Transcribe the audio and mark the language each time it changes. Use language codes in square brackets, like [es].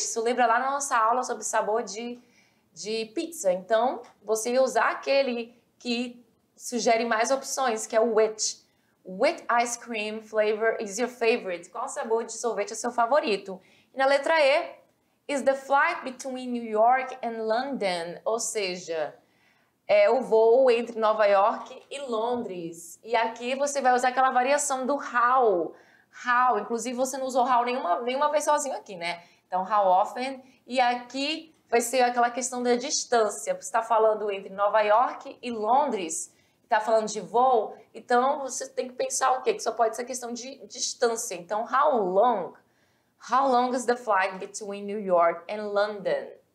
[pt] Isso lembra lá na nossa aula sobre sabor de pizza. Então, você ia usar aquele que sugere mais opções, que é o which. [en] Which ice cream flavor is your favorite? [pt] Qual sabor de sorvete é seu favorito? E na letra E, [en] is the flight between New York and London? [pt] Ou seja, é o voo entre Nova York e Londres. E aqui você vai usar aquela variação do how. How, inclusive você não usou how nenhuma vez sozinho aqui, né? Então, how often. E aqui vai ser aquela questão da distância. Você está falando entre Nova York e Londres, está falando de voo, então você tem que pensar o quê? Que só pode ser questão de distância. [en] Então, how long? How long is the flight between New York and London?